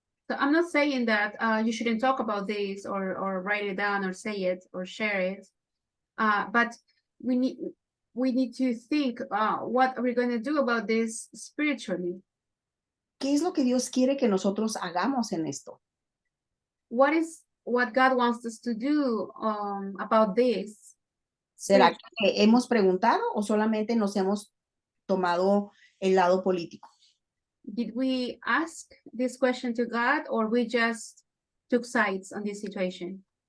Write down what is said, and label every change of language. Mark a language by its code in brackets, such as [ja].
[en] So I'm not saying that you shouldn't talk about this or write it down or say it or share it, but we need to think what are we going to do about this spiritually? [es] ¿Qué es lo que Dios quiere que nosotros hagamos en esto? [en] What is what God wants us to do about this? [es] ¿Será que hemos preguntado o solamente nos hemos tomado el lado político? [en] Did we ask this question to God, or we just took sides on this situation?